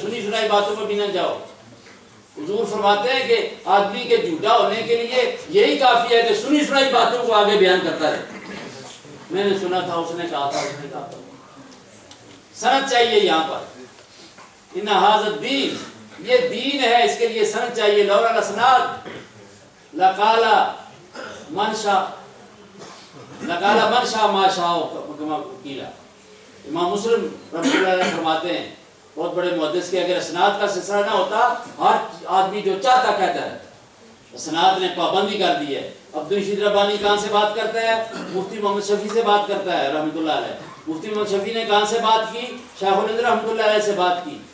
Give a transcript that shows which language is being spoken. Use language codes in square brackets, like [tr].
[ur] سنی سنائی باتوں پہ بھی نہ جاؤ. حضور فرماتے ہیں کہ آدمی کے جھوٹا ہونے کے لیے یہی کافی ہے کہ سنی سنائی باتوں کو آگے بیان کرتا رہے. میں نے سنا تھا، اس نے کہا تھا، اس نے کہا تھا. سند چاہیے یہاں پر. ان حاضر دین، یہ دین ہے، اس کے لیے سند چاہیے. [ar] لولا الاسناد لقال من شاء ما شاء کما قیل. [ur] امام مسلم رحمۃ اللہ علیہ فرماتے ہیں، بہت بڑے محدث کے، اگر اسناد کا سلسلہ نہ ہوتا ہر آدمی جو چاہتا کہتا رہتا. اسناد نے پابندی کر دی ہے. عبدالرشید ربانی کہاں سے بات کرتا ہے؟ مفتی محمد شفیع سے بات کرتا ہے رحمۃ اللہ علیہ. مفتی محمد شفیع نے کہاں سے بات کی؟ شیخ الہند رحمۃ اللہ علیہ سے بات کی.